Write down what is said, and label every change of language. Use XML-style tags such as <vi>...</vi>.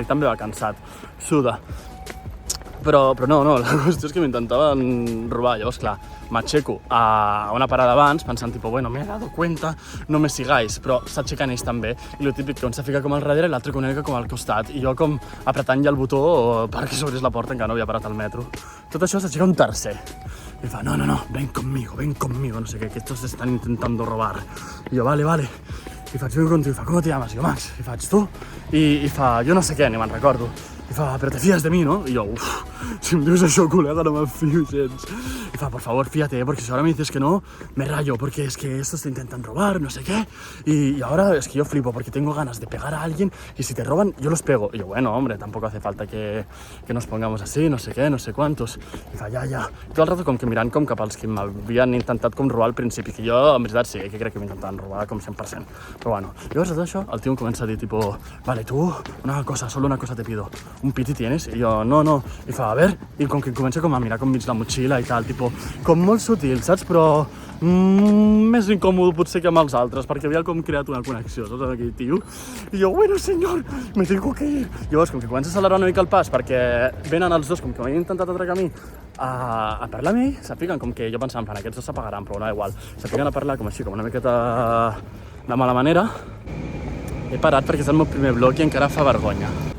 <ca>Ell també va cansat, suda. Però no, la qüestió és que m'intentaven robar. Llavors, clar, m'aixeco a una parada abans, pensant, bueno,</ca> <es>me he dado cuenta, no me sigáis,</es> <ca>però s'aixequen ells també. I lo típic, que un se fica com al darrere i l'altre que una mica com al costat. I jo com apretant ja el botó perquè s'obrís la porta, encara no havia parat el metro. Tot això s'aixeca un tercer.</ca> <es>I fa, no, ven conmigo, no sé què, que estos están intentando robar.</es> <ca>I jo, vale. I faig,</ca> <es>vengo contigo, i fa, ¿cómo te llamas?</es> <ca>I jo, Max. I faig, tu? I fa, jo no sé què, ni me'n recordo. I fa, però te fies de mi, no? I jo, si em dius això, col·lega, no me'n fio gens.</ca> <es>Y fa, por favor, fíjate, porque si ahora me dices que no, me rayo, porque es que estos te intentan robar, no sé qué. Y ahora es que yo flipo, porque tengo ganas de pegar a alguien, y si te roban, yo los pego. Y yo, bueno, hombre, tampoco hace falta que nos pongamos así, no sé qué, no sé cuántos.</es> <ca>I fa, ja. I tot el rato com que mirant com cap als que m'havien intentat com robar al principi, que jo, en veritat, sí, que crec que m'intentaven robar com 100%. Però bueno, llavors de tot això, el tio em comença a dir, tipo,</ca> <es>vale, tú, solo una cosa te pido, un piti tienes?</es> <ca>I jo, no. I fa,</ca> <es>a ver,</es> <ca>i com que comença com a mirar com mig la motxilla i tal, tipo, com molt sutil, saps? Però més incòmode potser que amb els altres, perquè havia com creat una connexió, saps, amb aquell tio.</ca> <es>I jo, bueno, senyor, me tengo que ir.</es> <ca>Llavors, com que comença a accelerar una mica el pas, perquè venen els dos, com que m'havien intentat atracar a mi, a parlar amb ell, s'apliquen com que jo pensava, en plan, aquests dos s'apagaran, però no, igual. S'apliquen a parlar com així, com una miqueta de mala manera. He parat perquè és el meu primer vlog i encara fa vergonya.</ca>